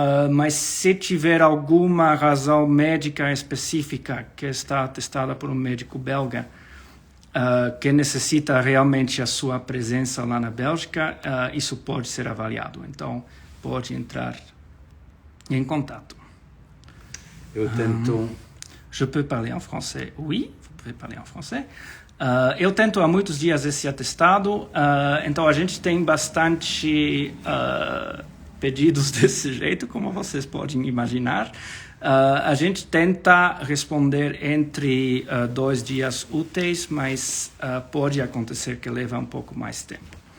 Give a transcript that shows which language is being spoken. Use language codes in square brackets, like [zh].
[pt] Mas se tiver alguma razão médica específica que está atestada por um médico belga que necessita realmente a sua presença lá na Bélgica, isso pode ser avaliado. Então, pode entrar em contato. Eu tento... [fr] Je peux parler en français? Oui, vous pouvez parler en français. [pt] Eu tento há muitos dias esse atestado, então a gente tem bastante pedidos desse jeito, como vocês podem imaginar. A gente tenta responder entre 2 dias úteis, mas pode acontecer que leva um pouco mais tempo.